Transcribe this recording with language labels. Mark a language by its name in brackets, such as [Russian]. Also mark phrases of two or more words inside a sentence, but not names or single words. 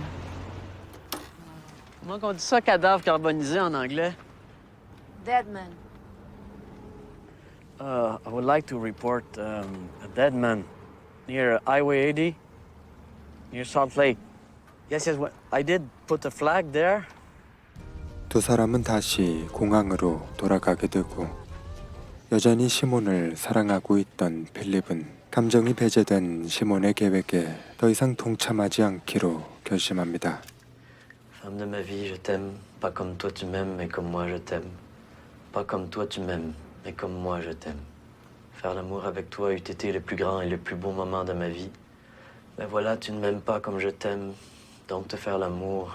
[French] Comment on dit ça, cadavre carbonisé en anglais? [English] Dead man. I would like to report a dead man near Highway 80, near Salt Lake. Yes, I did put a flag there. [Korean] 두 사람은 다시 공항으로 돌아가게 되고 여전히 시몬을 사랑하고 있던 필립은 감정이 배제된 시몬의 계획에 더 이상 동참하지 않기로 결심합니다. [French] Femme de ma vie, je t'aime. Pas comme toi tu m'aimes, mais comme moi je t'aime. Pas comme toi tu m'aimes, mais comme moi je t'aime. Faire l'amour avec toi eût été le plus grand et le plus beau moment de ma vie. Mais voilà, tu ne m'aimes pas comme je t'aime, donc te faire l'amour.